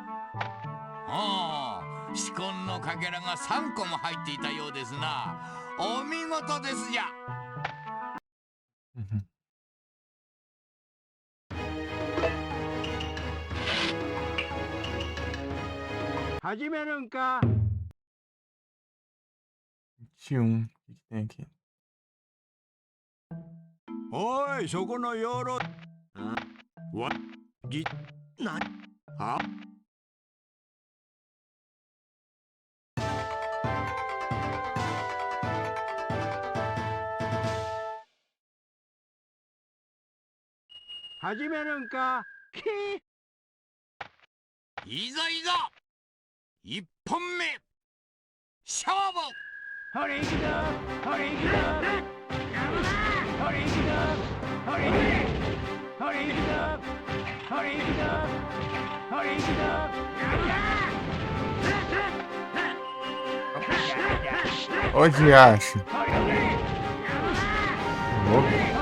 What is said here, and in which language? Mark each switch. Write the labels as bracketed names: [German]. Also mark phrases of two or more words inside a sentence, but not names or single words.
[Japanese] ああ、紫根のかけらが3個も入っていたようですな。お見事ですじゃ。始めるんか。 21. [Portuguese] O que tem aqui? [Japanese] おいそこの養老。わぎなは始めるんか。いざいざ1本目勝負。ほれいくぞほれいくぞほれいくぞほれいくぞほれいくぞほれいくぞほれいくぞ。 [Portuguese] Onde acha? Louco.